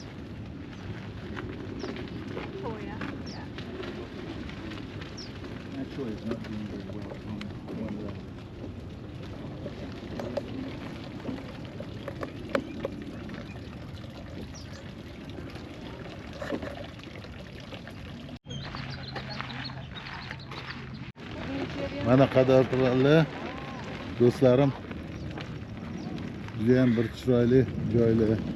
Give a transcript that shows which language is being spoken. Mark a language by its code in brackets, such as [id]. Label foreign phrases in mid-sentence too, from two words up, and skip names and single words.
[en] Actually, it's not doing very well on one level. [uz] Mana qadrdonlar, do'stlarim, juda ham bir chiroyli joylar.